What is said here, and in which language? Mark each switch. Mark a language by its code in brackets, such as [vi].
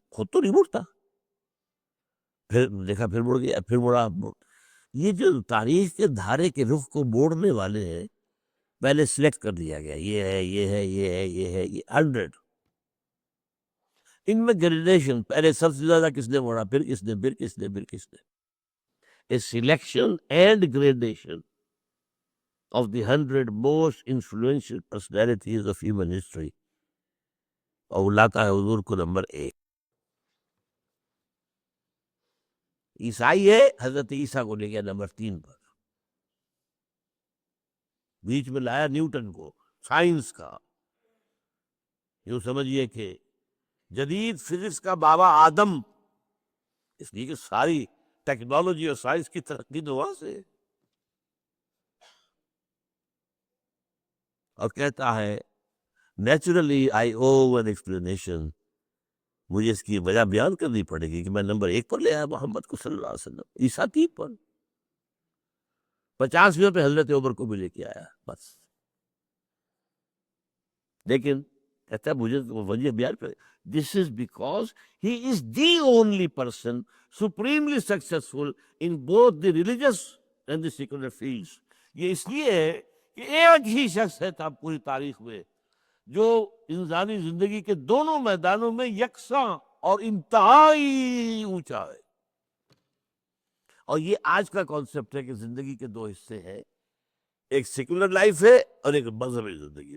[ur] خود تو نہیں مڑتا، پھر دیکھا پھر مڑ گیا، پھر مڑا. یہ جو تاریخ کے دھارے کے رخ کو موڑنے والے ہیں، پہلے سلیکٹ کر دیا گیا، یہ ہے، یہ ہے، یہ ہے، یہ ہے، یہ 100. ان میں گریڈیشن، پہلے سب سے زیادہ کس نے موڑا، پھر کس نے، پھر کس نے، پھر کس نے. [en] A selection and gradation of the 100 most influential personalities of human history. [ur] اور لاتا ہے حضور کو نمبر 1. عیسائی ہے، حضرت عیسیٰ کو لے گیا نمبر 3 پر. بیچ میں لایا نیوٹن کو، سائنس کا. یوں سمجھیے کہ جدید فزکس کا بابا آدم، اس لیے کہ ساری ٹیکنالوجی اور سائنس کی ترقی تو وہاں سے. اور کہتا ہے [en] naturally I owe an explanation, [ur] مجھے اس کی وجہ بیان کرنی پڑے گی کہ میں نمبر 1 پر لے آیا محمد کو صلی اللہ علیہ وسلم، عیسیٰ 3 پر، 50ویں پہ حضرت عمر کو بھی لے کے آیا بس. لیکن کہتا ہے مجھے وجہ بیان کرے. [en] This is because he is the only person supremely successful in both the religious and the secular fields. [ur] یہ اس لیے ہے کہ ایک ہی شخص ہے تھا پوری تاریخ میں جو انسانی زندگی کے دونوں میدانوں میں یکساں اور انتہائی اونچا ہے. اور یہ آج کا کانسیپٹ ہے کہ زندگی کے 2 حصے ہیں، ایک سیکولر لائف ہے اور ایک مذہبی زندگی.